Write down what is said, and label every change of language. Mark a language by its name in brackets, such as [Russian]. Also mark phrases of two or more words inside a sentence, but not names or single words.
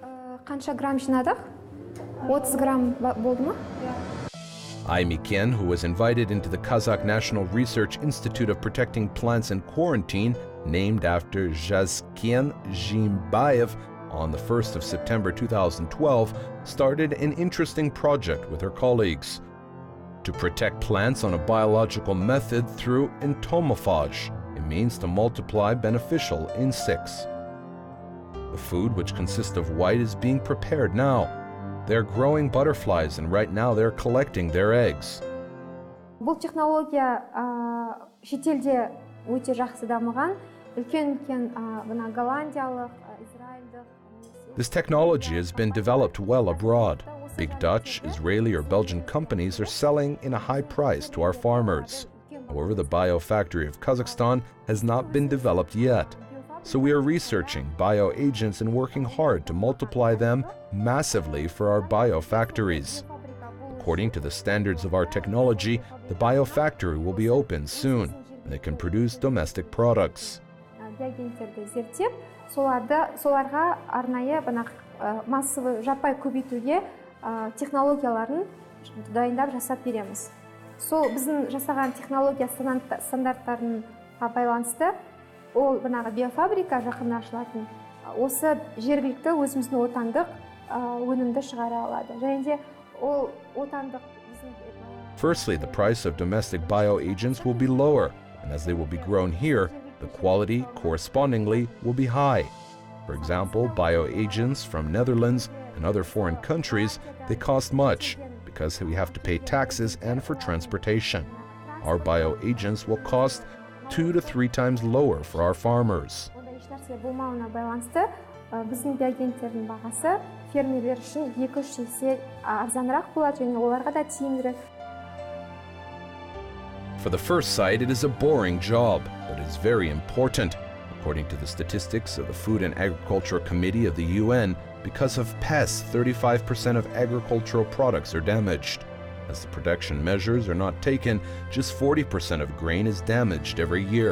[English] AIMEKEN, who was invited into the Kazakh National Research Institute of Protecting Plants in Quarantine, named after Jazken Jimbayev, on the 1st of September 2012, started an interesting project with her colleagues to protect plants on a biological method through entomophage. It means to multiply beneficial insects. The food, which consists of white, is being prepared now. They're growing butterflies, and right now they're collecting their eggs. [Kazakh] Бұл технология шетелде өте жақсы дамыған, үлкен голландиялық, израильдық. [English] This technology has been developed well abroad. Big Dutch, Israeli, or Belgian companies are selling in a high price to our farmers. However, the biofactory of Kazakhstan has not been developed yet. So we are researching bioagents and working hard to multiply them massively for our biofactories. According to the standards of our technology, the biofactory will be open soon, and they can produce domestic products. [Kazakh] Соларға арнайы массовый жаппай көбейтуге технологияларын дайындап жасап береміз. Сол біздің жасаған технология стандарттарына байланысты ол биофабрика жақында ашылатын. Осы жергілікті өзіміздің отандық өнімді шығара алады. Және де ол отандық. [English] Firstly, the price of domestic bioagents will be lower, and as they will be grown here, the quality correspondingly will be high. For example, bioagents from Netherlands and other foreign countries, they cost much because we have to pay taxes and for transportation. Our bioagents will cost 2 to 3 times lower for our farmers. [Kazakh] Біздің биоагенттердің бағасы фермерлер үшін 2-3 есе арзанырақ болады және оларға да тиімдірек. [English] For the first sight, it is a boring job, but it is very important. According to the statistics of the Food and Agriculture Committee of the UN, because of pests, 35% of agricultural products are damaged. As the production measures are not taken, just 40% of grain is damaged every year.